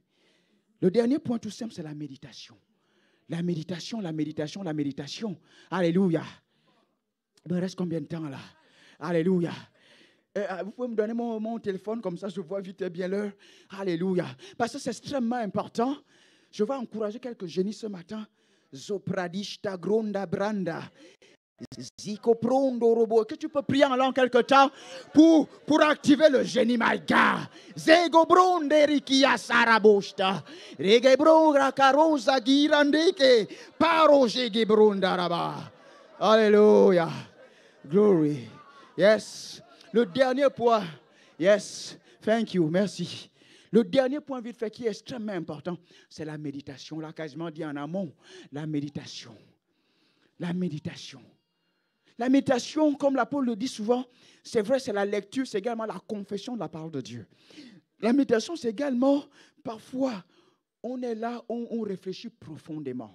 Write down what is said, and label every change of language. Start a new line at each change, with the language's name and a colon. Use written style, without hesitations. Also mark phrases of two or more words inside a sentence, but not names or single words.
French: Le dernier point tout simple, c'est la méditation. La méditation, la méditation, la méditation. Alléluia. Il me reste combien de temps là? Alléluia. Vous pouvez me donner mon téléphone, comme ça je vois vite et bien l'heure. Alléluia. Parce que c'est extrêmement important. Je vais encourager quelques génies ce matin. Zopradishta gronda branda. Zico prondo robo. Que tu peux prier en langue quelque temps pour activer le génie,
English: my God. Zego bronde rikia sarabosta. Rege bronda carosa girandeke. Paro jege bronda raba. Alléluia. Glory. Yes.
French: Le dernier point.
English: Yes. Thank you.
French: Merci. Le dernier point vite fait qui est extrêmement important, c'est la méditation. Là, quasiment dit en amont, la méditation. La méditation. La méditation, comme l'apôtre le dit souvent, c'est vrai, c'est la lecture, c'est également la confession de la parole de Dieu. La méditation, c'est également, parfois, on est là, on réfléchit profondément.